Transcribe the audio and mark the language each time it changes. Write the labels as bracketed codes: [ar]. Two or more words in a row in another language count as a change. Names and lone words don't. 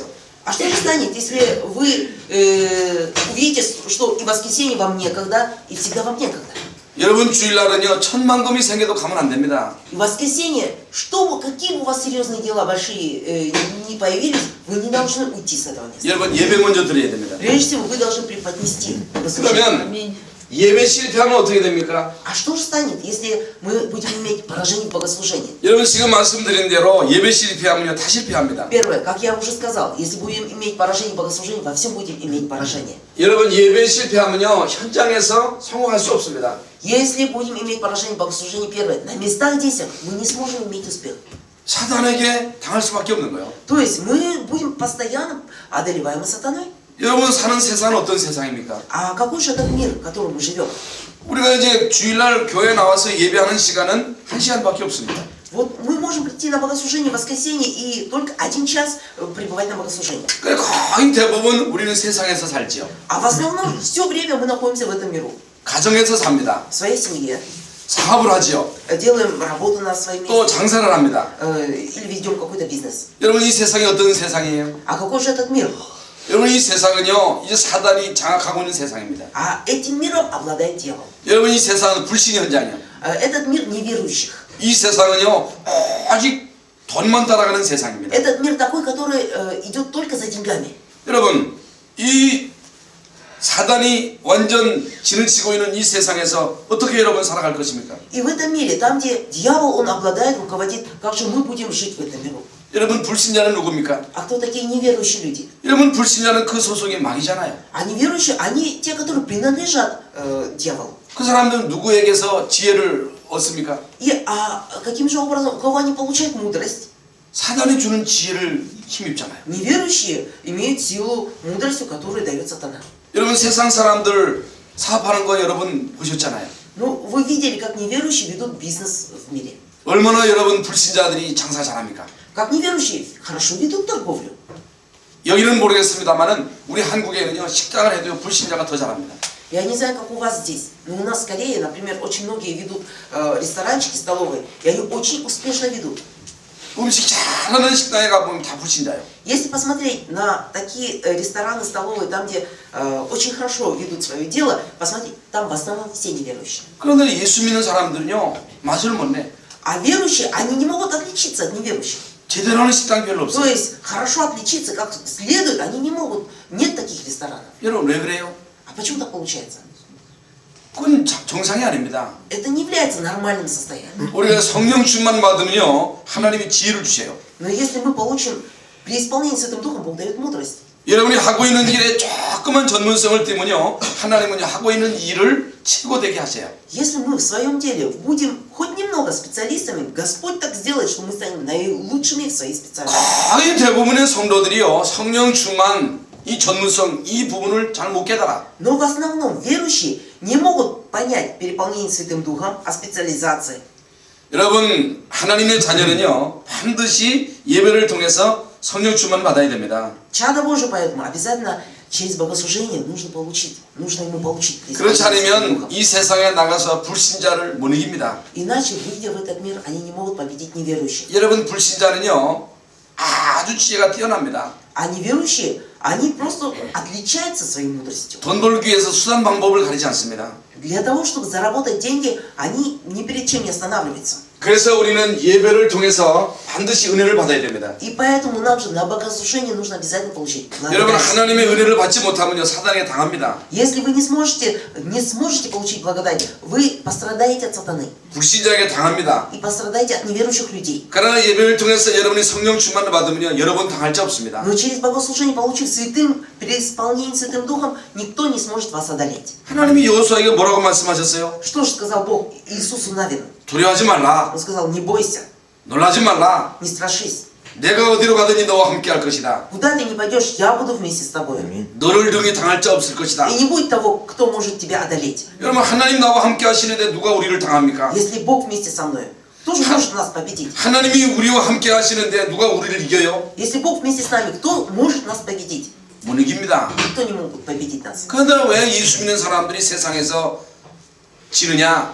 [ru] А что же станет, если вы увидите, что и в воскресенье вам некогда, и всегда вам некогда? [ko] 여러분 주일날은요 천만금이 생겨도 가면 안 됩니다. [ru] И в воскресенье, какие бы у вас серьезные дела большие не появились, вы не должны уйти с этого места. [ko] 여러분 예배 먼저 드려야 됩니다. [ru] Прежде всего, вы должны преподнести богослужение. [ko] 그러면 [ru] Аминь. [ko] 예배 실패하면 어떻게 됩니까? [ru] А что же станет, если мы будем иметь поражение в богослужении? [ko] 여러분 지금 말씀드린 대로 예배 실패하면요 다 실패합니다. [ru] Первое, как я уже сказал, если будем иметь поражение в богослужении, во всем будем иметь поражение. [ko] 여러분 예배 실패하면요 현장에서 성공할 수 없습니다. [ru] Если будем иметь поражение в богослужении, первое, на местах действия мы не сможем иметь успех. [ko] 사단에게 당할 수밖에 없는 거예요. [ru] То есть мы будем постоянно одолеваемы сатаной. [ko] 여러분 사는 세상은 어떤 세상입니까? [ru] А какой же этот мир, в котором мы живем? [ko] 우리가 이제 주일날 교회 나와서 예배하는 시간은 1시간밖에 없습니다. [ru] Вот мы можем прийти на богослужение в воскресенье и только 1 час пребывать на богослужении. [ko] 그래 거의 대부분 우리는 세상에서 살지요. [ru] А в основном все время мы находимся в этом миру. [ko] 가정에서 삽니다. [ru] В своей семье. [ko] 사업을 하지요. [ru] Делаем работу на своем [ko] 또 [ru] месте. [ko] 장사를 합니다. [ru] Или ведем какой-то бизнес. [ko] 여러분 이 세상이 어떤 세상이에요? [ru] А какой же этот мир? [ko] 여러분 이 세상은요 이제 사단이 장악하고 있는 세상입니다. [ru] А этим миром обладает дьявол. [ko] 여러분 이 세상은 불신의 현장이에요. [ru] Этот мир неверующих. [ko] 이 세상은요 아직 돈만 따라가는 세상입니다. [ru] Этот мир такой, который идет только за деньгами. [ko] 여러분 이 사단이 완전 진을 치고 있는 이 세상에서 어떻게 여러분 살아갈 것입니까? [ru] И в этом мире, там где дьявол, он обладает, руководит, как же мы будем жить в этом миру? [ko] 여러분 불신자는 누굽니까? [ru] А кто такие неверующие люди? [ko] 여러분 불신자는 그 소속이 망이잖아요. [ru] А неверующие, они те, которые принадлежат дьяволу. [ko] 그 사람들은 누구에게서 지혜를 얻습니까? [ru] И каким же образом, у кого они получают мудрость? [ko] 사단이 주는 지혜를 힘입잖아요. [ru] Неверующие имеют силу мудростью, которую дает сатана. [ko] 여러분 세상 사람들 사업하는 거 여러분 보셨잖아요. [ru] Ну, вы видели, как неверующие ведут бизнес в мире. [ko] 얼마나 여러분 불신자들이 장사 잘합니까? [ru] Как неверующие хорошо ведут торговлю. [ko] 여기는 모르겠습니다만은 우리 한국에는요 식당을 해도 불신자가 더 잘합니다. [ru] Я не знаю, как у вас здесь, но у нас в Корее, например, очень многие ведут ресторанчики, столовые, и они очень успешно ведут. [ko] 음식 잘하는 식당에 가보면 다 불신자예요. [ru] Если посмотреть на такие рестораны, столовые, там, где очень хорошо ведут свое дело, посмотрите, там в основном все неверующие. [ko] 그런데 예수 믿는 사람들은요 맛을 못 내. [ru] А верующие, они не могут отличиться от неверующих. [ko] 제대로 하는 식당 별로 [ru] То [ko] 없어요. [ru] есть, хорошо отличиться как следует, они не могут. Нет таких ресторанов. [ko] 여러분 왜 그래요? [ru] А почему так получается? [ko] 그건 정상이 아닙니다. [ru] Это не является нормальным состоянием. [ko] 우리가 성령 충만 받으면요 하나님이 지혜를 주세요. [ru] Но если мы получим преисполнение Святым Духом, Бог дает мудрость. [ko] 여러분이 하고 있는 일에 조그만 전문성을 띠면요 하나님은 하고 있는 일을 최고되게 하세요. [ru] Если мы в своем деле будем хоть немного специалистами, Господь так сделает, что мы станем наилучшими в своей специальности. [ko] 거의 대부분의 성도들이요 성령 충만 이 전문성 이 부분을 잘 못 깨달아. [ru] Но в основном верующие не могут понять переполнение Святым Духом, о специализации. [ko] 여러분 하나님의 자녀는요 반드시 예배를 통해서 성령 충만 받아야 됩니다. [ru] Чадо Божие, поэтому обязательно через богослужение нужно ему получить [ko] 그렇지 [ru] преисполнение Святым [ko] 않으면 [ru] Духом. [ko] 이 세상에 나가서 불신자를 못 이깁니다. [ru] Иначе, выйдя в этот мир, они не могут победить неверующих. [ko] 여러분 불신자는요 아주 지혜가 뛰어납니다. [ru] А неверующие, они просто отличаются своей мудростью. [ko] 돈 벌기 위해서 수단 방법을 가리지 않습니다. [ru] Для того, чтобы заработать деньги, они ни перед чем не останавливаются. [ko] 그래서 우리는 예배를 통해서 반드시 은혜를 받아야 됩니다. [ru] И поэтому нам же на богослужение нужно обязательно получить [ko] 여러분 [ru] благодать. [ko] 하나님의 은혜를 받지 못하면요 사단에게 당합니다. [ru] Если вы не сможете получить благодать, вы пострадаете от сатаны. [ko] 불신자에게 당합니다. [ru] И пострадаете от неверующих людей. [ko] 그러나 예배를 통해서 여러분이 성령 충만을 받으면요 여러분 당할 자 없습니다. [ru] Но через богослужение, получив преисполнение Святым Духом, никто не сможет вас одолеть. [ko] 하나님이 여호수아에게 뭐라고 말씀하셨어요? [ru] Что же сказал Бог Иисусу Навину? [ko] 두려워하지 말라. [ru] Он сказал, не бойся, [ko] 놀라지 말라. [ru] не страшись. [ko] 내가 어디로 가든지 너와 함께 할 것이다. [ru] Куда ты не пойдешь, я буду вместе с тобой. [ko] 너를 등에 당할 자 없을 것이다. [ru] И не будет того, кто может тебя одолеть. [ko] 여러분 하나님 나와 함께 하시는데 누가 우리를 당합니까? [ru] Если Бог вместе со мной, кто же может нас победить? [ko] 하나님이 우리와 함께 하시는데 누가 우리를 이겨요? [ru] Если Бог вместе с нами, кто может нас победить? [ko] 못 이깁니다. [ru] Никто не может победить нас. [ko] 그런데 왜 예수 믿는 사람들이 세상에서 지느냐?